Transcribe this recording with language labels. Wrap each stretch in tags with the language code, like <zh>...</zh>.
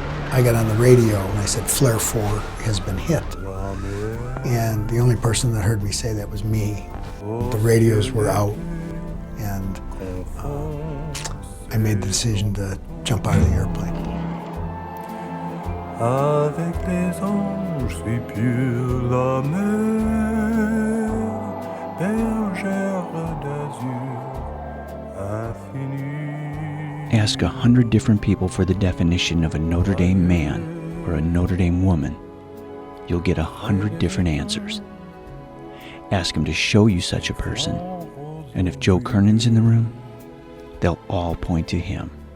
<en>I got on the radio and I said, Flare 4 has been hit. And the only person that heard me say that was me. The radios were out, and I made the decision to jump out of the airplane.</en> <fr>Avec les anges, si pure la mer, bergère d'azur infinie.</fr> <en>Ask 100 different people for the definition of a Notre Dame man or a Notre Dame woman. You'll get 100 different answers. Ask them to show you such a person, and if Joe Kernan's in the room, they'll all point to him.</en>